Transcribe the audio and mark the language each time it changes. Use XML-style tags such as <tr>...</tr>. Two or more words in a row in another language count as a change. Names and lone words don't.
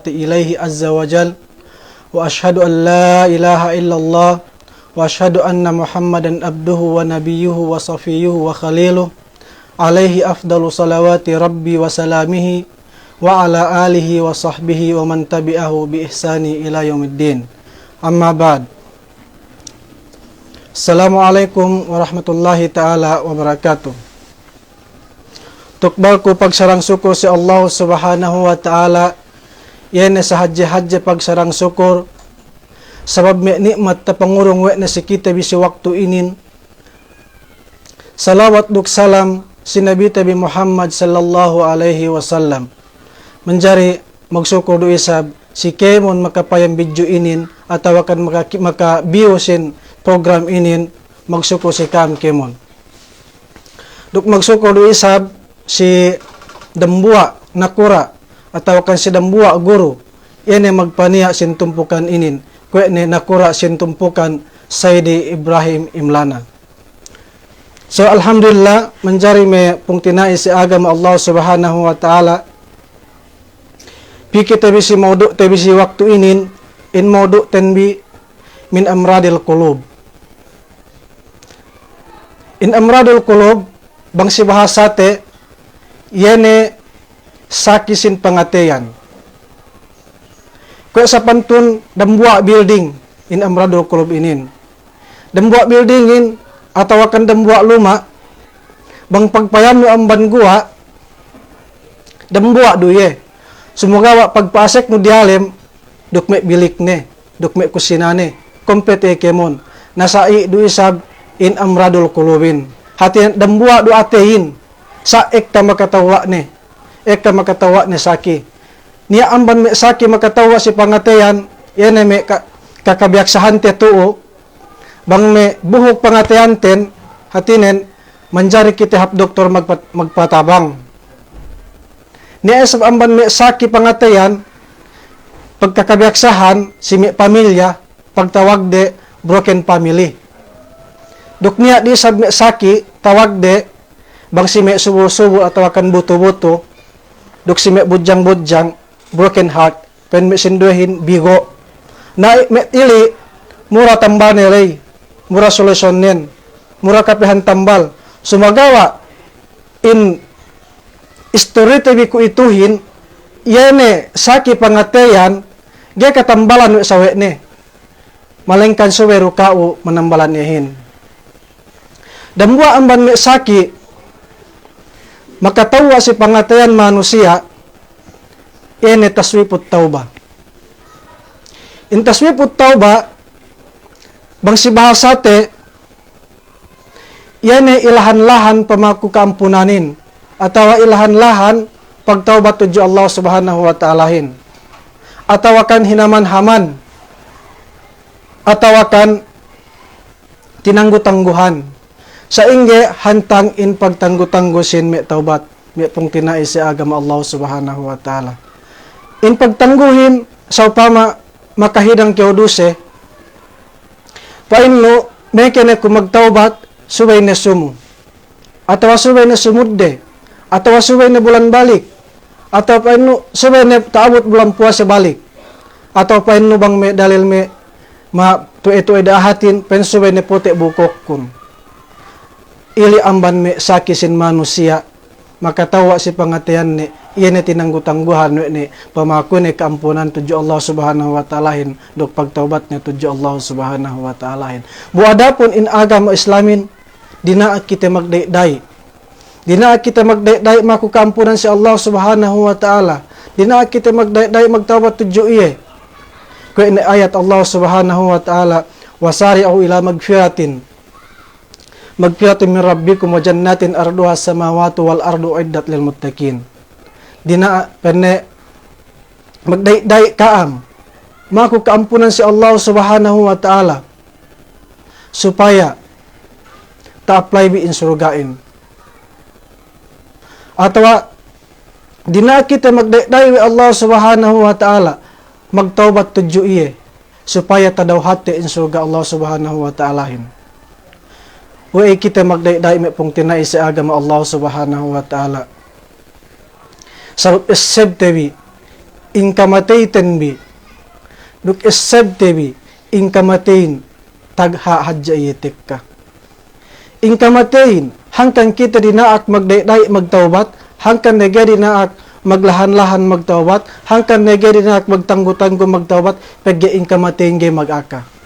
<ar>إليه عز وجل وأشهد أن لا إله إلا الله وأشهد أن محمدا عبده ونبيه وصفيه وخليله عليه أفضل صلوات ربي وسلامه وعلى آله وصحبه ومن تبعه بإحسان إلى يوم الدين أما بعد السلام عليكم ورحمة الله تعالى وبركاته.</ar> <sml>Tukbal ko pagsarang sukur si Allah</sml> <ar>سبحانه وتعالى</ar> <sml>yan sa hadji pagsarang sukur sabab may nikmat ta pangurong we na si kita bisi waktu inin. Salawat duk salam si Nabi Tabi Muhammad</sml> <ar>صلى الله عليه وسلم.</ar> <sml>Menjari magsukur do isab si kemon makapayang video inin ataw kan maka-biosin program inin magsuko si kam kemon. Duk magsuko do isab si dambua nakura ataw kan si dambua guru ine magpaniya sin tumpukan inin kwe ni nakura sin tumpukan Sayyidi Ibrahim Imlana. So alhamdulillah menjari me pungtinai si agama Allah</sml> <ar>سبحانه وتعالى</ar> <sml>pikir tabisi mauduk tabisi waktu inin in mauduk tenbi</sml> <ar>من أمراض القلوب.</ar> <sml>In</sml> <ar>أمراض القلوب</ar> <sml>bangsi bahasa te yene sakisin pangateyan. Kaya sa pantun dambua building in</sml> <ar>أمراض القلوب</ar> <sml>inin. Dambua building in atau akan dambua luma bang pagpayam no amban gua dambua duye. Semoga wa pagpasek no dialem duk me bilik ne, duk me kusinane, kompete kemon. Nasai du isab in</sml> <ar>أمراض القلوب.</ar> <sml>Hati dambua du atein sa ekta makatawa ne. Ekta makatawa ne saki. Nia amban me saki makatawa si pangateyan, yene me kakabiyaksahan te tuo. Bang me buhok pangateyan ten, hatinen manjari kita hap doktor magpatabang. Nia esab amban me saki pangateyan, pagkakabiyaksahan si mi pamilya pagtawag de</sml> <en>broken family.</en> <sml>Duk niya di sab mi saki tawag de bang si mi subo-subo atau akan buto-buto duk si mi bujang-bujang</sml> <en>broken heart</en> <sml>pen mi sinduhin bigo na mi ili mura tambane lay mura solusyonen mura kapihan tambal sumagawa in istorya tabi ko ituhin yene saki pangateyan gaya katambalan sa ne malengkan suwero kao manambalan yahin dambua amban me saki makatawa si pangateyan manusia ene</sml> <ar>تسويف التوبة</ar> <sml>in</sml> <ar>تسويف التوبة</ar> <sml>bang si bahasa te yene ilahan-lahan pamaku kaampunanin atau ilahan-lahan pagtaubat tuju Allah</sml> <ar>سبحانه وتعالى</ar> <sml>atau akan hinaman-haman atau akan tinanggu-tangguhan sa ingge hantang in pagtanggu-tanggusin me taubat me pong tinai si agama Allah</sml> <ar>سبحانه وتعالى</ar> <sml>in pagtangguhin sa upama makahidang kioduse painlo me kene kumagtaubat subay na sumu atau subay na sumudde atau subay na bulan balik atau painlo subay na taabot bulan puasa balik atau painlo bang me dalil me ma tuwe-tuwe dahatin pen subay na puti bukok kun ili amban me sakisin manusia makatawa si pangatian ni iyan na tinanggu-tangguhan ni pamaku ni kaampunan tuju Allah</sml> <ar>سبحانه وتعالى</ar> <sml>dok pagtaubat ni tuju Allah</sml> <ar>سبحانه وتعالى</ar> <sml>buadapun in agama islamin dina kita magdayday dina kita magdayday maku kaampunan si Allah</sml> <ar>سبحانه وتعالى</ar> <sml>dina kita magdayday magtaubat tuju iye kaya ni ayat Allah</sml> <ar>سبحانه وتعالى وسارعوا إلى مغفرة من ربكم وجنة عرضها السماوات والأرض أعدت للمتقين</ar> <sml>dina penne magdayday kaam maku kaampunan si Allah</sml> <ar>سبحانه وتعالى</ar> <sml>supaya ta-apply bi in surgain atau Di na kita magdaydayo Allah</sml> <ar>سبحانه وتعالى,</ar> <sml>magtaubat tudyo iye, supaya tadaw hati in surga Allah</sml> <ar>سبحانه وتعالى.</ar> <sml>Huwag kita magdaydayo may pong tinay sa agama Allah</sml> <ar>سبحانه وتعالى.</ar> <sml>Sa isab tebi, in kamatayten bi, duk isab tebi, in kamatayin, tagha hadja iyetik ka. In kamatayin, hangkan kita dinaak magdaydayo magtaubat, hangkan negeri dinaak maglahan-lahan magtaubat, hangkan negeri dinaak magtanggo-tanggo magtaubat, pagyaing kamatayin gay mag-aka.</sml>